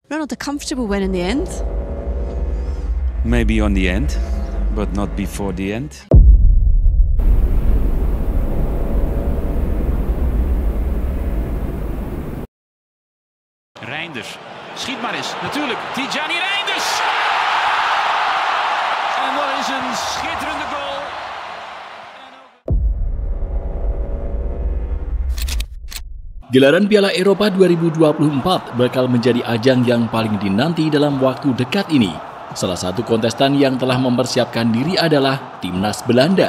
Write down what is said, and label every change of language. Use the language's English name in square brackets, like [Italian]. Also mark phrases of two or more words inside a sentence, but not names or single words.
[English] Not a comfortable win in the end. Maybe on the end, but not before the end. [Dutch] Reinders, schiet maar eens, natuurlijk, Tidjani Reinders! En dat is een schitterende goal. [Indonesian] Gelaran Piala Eropa 2024 bakal menjadi ajang yang paling dinanti dalam waktu dekat ini. Salah satu kontestan yang telah mempersiapkan diri adalah Timnas Belanda.